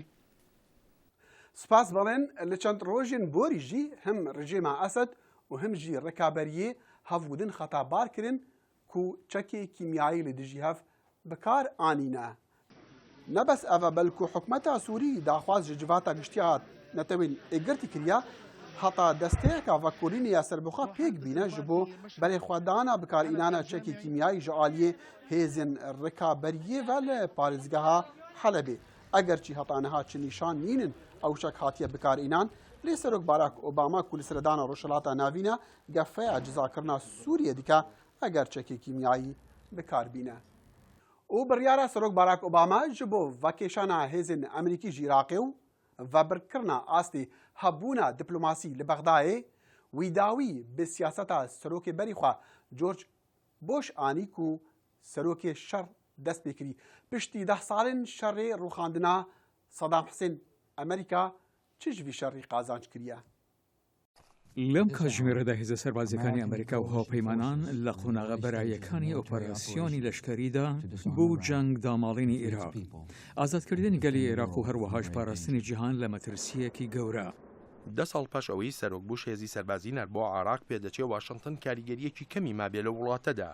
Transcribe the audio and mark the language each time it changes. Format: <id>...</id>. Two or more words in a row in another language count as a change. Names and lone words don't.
<ku>سپاس بەڵێن لە چەند ڕۆژین بۆریژی هەم ڕژێما ئەسەد و هەمژی ڕێکابەریە هەڤودن خەتابارکردن و چەکی کیمیایی لە دژی هەف بەکار ئانینە. نەبەس ئەڤە بەلکو حکومەتا سووری داخواز ji civata giştiya netewên êgirtî kiriya heta desteyeka vekolînê ya serbixwe pêk bîne ji bo berêxwedana bikarînana çekî kîmyayî ji aliyê hêzên rêkaberiyê ve li parêzgeha Helebê. Eger çî heta niha çi nîşan nînin ew çek hatiye bikarînan لێ سەرۆک باراک ئۆباما کولیسەردانە ڕۆژهەڵاتە ناوینە گەفەیە جزاکردنا سووریە دیکە ئەگەر چەکی کیمیایی بکاربینە. ئەو بڕیارە سەرۆک باراک ئۆباما ji bo vekêşana hêzên Emerîkî ji Iraqê û vebirkirina astê hebûna diplomasî li Bexdayê wî dawî bi siyaseta serokê berî xwe George Bush anî ku serokê şer dest pê kirî. Piştî 10 salên şerê rûxandina Saddam Hussein Amerîka çi ji vî şerî qazanc kiriye؟</ku> <ckb>لەم کاتژمێرەدا هێزە سەربازەکانی ئەمریکا و هاوپەیمانان لە قۆناغە بەرایەکانی ئۆپەراسیۆنی لەشکەریدا بۆ جەنگ داماڵینی عێراق ئازادکردنی گەلی عێراق و هەروەهاش پاراستنی جیهان لە مەترسیەکی گەورە. 10 ساڵ پاش ئەوەی سەرۆک بوش هێزی سەربازی نەر بۆ عێراق پێدەچێ واشنگتن کاریگەریەکی کەمی مابێ لە وڵاتەدا.</ckb>